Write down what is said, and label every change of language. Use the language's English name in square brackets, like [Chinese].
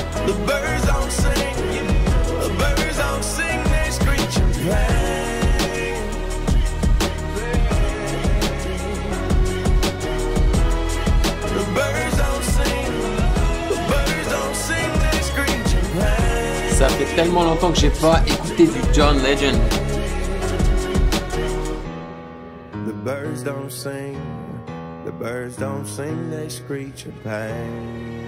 [English] The birds don't sing, the birds don't sing, they screech and play. The birds don't sing, the birds don't sing, they screech and play. [French] Ça fait tellement longtemps que j'ai pas écouté du John Legend. [English] The birds don't sing, the birds don't sing, they screech in pain.